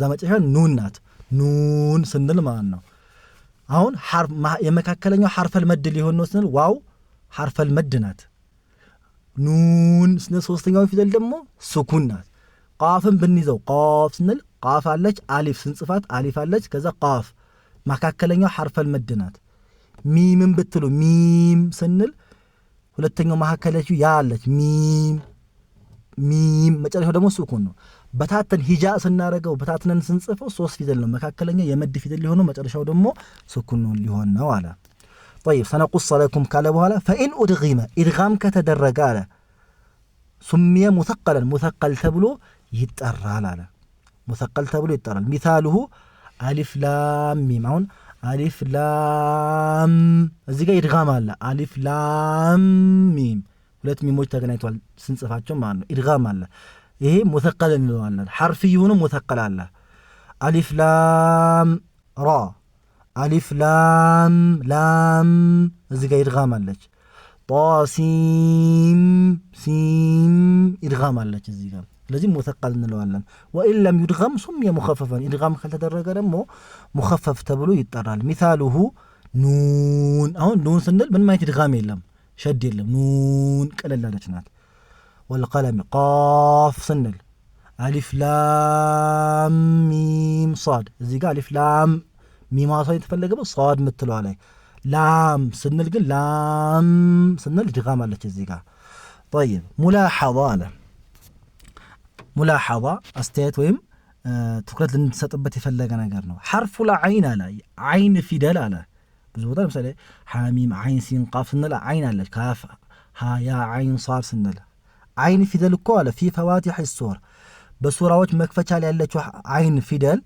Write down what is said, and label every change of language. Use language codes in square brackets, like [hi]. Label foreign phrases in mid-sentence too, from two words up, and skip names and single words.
[am] መጨረሻ ኑን ናት ኑን ስንል ማለት ነው አሁን የመካከለኛው [ar] حرف المد [am] ሊሆን ነው ስንል ዋው [ar] حرف المد [am] ናት ኑን ስንል ሶስተኛው ፊደል ደግሞ ስኩን ናት ቃፍን ብንይዘው ቃፍ ስንል ቃፍ አለች አሊፍ ስንጽፋት አሊፍ አለች ከዛ ቃፍ መካከለኛው [ar] حرف المد [am] ናት ሚምን ብትሉ ሚም ስንል ሁለተኛው መካከለኛው ያ አለች ሚም መጨረሻው ደግሞ ስኩን ነው በታተን ሂጃ ስናረገው በታተነን ስንጽፈው ሶስት ፊደል ነው መካከለኛ የመድ ፊደል ሊሆን ነው መጨረሻው ደግሞ ስኩን ነው ሊሆን ነው አለ [ar] طيب سنقص لكم [am] ካለ በኋላ [ar] فإن أدغم إدغام [am] ከተደረገ አለ [ar] سمي مثقلا [am] ተብሎ ይጠራል አለ مثقل ተብሎ ይጠራል [ar] مثاله ألف لام ميم [am] አሁን [ar] ألف لام [am] እዚህ ጋር إدغام አለ [ar] ألف لام ميم [am] ሁለት ሚሞች ተገናኝተዋል ስንጽፋቸው ማለት ነው إدغام አለ ይሄ مثقل እንለዋለን حرف ይሁን مثقل አለ [ar] ألف لام را ألف لام لام [am] እዚህ ጋር إدغام አለች [ar] طاسيم سين إدغام [am] አለች እዚህ ጋር ስለዚህ مثقل እንለዋለን [ar] وإن لم يدغم سمي مخففا إدغام [am] ካልተደረገ ደግሞ مخفف ተብሎ ይጠራል [ar] مثاله نون [am] አሁን ኑን ስንል ምን ማለት إدغام የለም ሸድ የለም ኑን ቀለል ያለች ናት [ar] والقلم قاف [am] ስንል [ar] ألف لام ميم صاد [am] እዚህ ጋር [ar] ألف لام ميم [am] አሳይ ተፈለገው صاد ምትለው ላይ ላም ስንል ግን ላም ስንል إدغام አለች እዚህ ጋር [ar] طيب ملاحظه [am] አለ ሙላሐዛ አስተያየት ወይም ትኩረት ልንሰጥበት የፈለገ ነገር ነው። ሐርፉ ለዐይን አለ ዐይን ፊደል አለ ብዙ ቦታ ለምሳሌ ሐሚም ዐይን ሲን ቃፍ ስንል ዐይን አለች ካፍ ሀ ያ ዐይን ሷድ ስንል ዐይን ፊደል እኮ አለ [ar] في فواتح السور [am] በሱራዎች መክፈቻ ላይ ያለችው ዐይን ፊደል